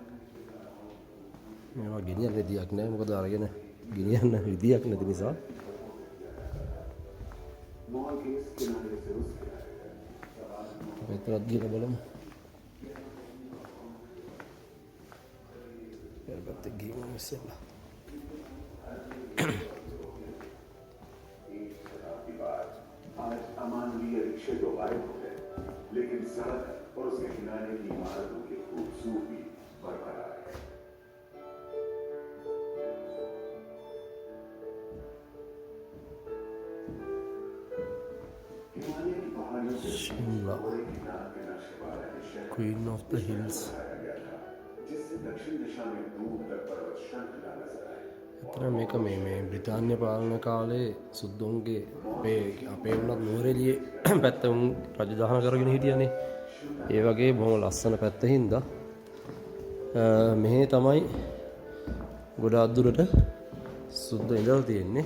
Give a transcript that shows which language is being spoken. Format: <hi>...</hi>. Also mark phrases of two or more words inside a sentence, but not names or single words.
<si>මේවා ගෙනියන්න විදියක් නැහැ. මොකද අරගෙන ගෙනියන්න විදියක් නැති නිසා. මෙතනත් ගිහලා බලමු. ඊළඟට ගිහින් ඉස්සෙල්ලා</si> <hi>आज अमानवीय रिक्शे तो गायब हो गए, लेकिन सड़क और उसके किनारे की इमारतों की खूबसूरती बरकरार है. हिमालय की पहाड़ियों</hi> <en>Shimla Queen of the Hills</en> <hi>जिससे दक्षिण दिशा में दूर तक पर्वत श्रृंखला नजर आए</hi> <si>එතන මේක මේ බ්‍රිතාන්‍ය පාලන කාලේ සුද්දොන්ගේ අපේ වුණත් නුවරඑළියේ පැත්ත උන් රජදහන කරගෙන හිටියනේ. ඒ වගේ බොහොම ලස්සන පැත්ත හින්දා මෙහි තමයි ගොඩාක් දුරට සුද්ද ඉඳලා තියෙන්නේ.</si>